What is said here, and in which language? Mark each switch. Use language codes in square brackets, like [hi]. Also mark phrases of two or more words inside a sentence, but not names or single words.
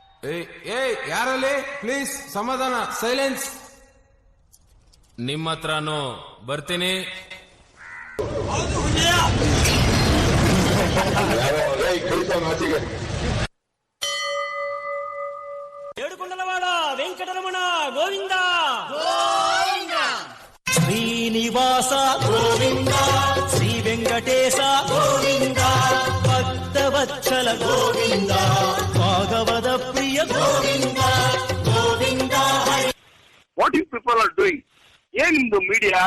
[kn] ಯಾರಲ್ಲಿ ಪ್ಲೀಸ್ ಸಮಾಧಾನ, ಸೈಲೆನ್ಸ್. ನಿಮ್ಮ ಹತ್ರನು ಬರ್ತೀನಿ. [te] ఏడుకొండలవాడ వెంకటరమణ గోవింద శ్రీనివాస గోవింద శ్రీ వెంకటేశ గోవింద భక్తవత్సల గోవింద భాగవత ప్రియ గోవింద గోవింద. [en] What you people are doing? [kn] ಏನ್ ನಿಮ್ದು ಮೀಡಿಯಾ?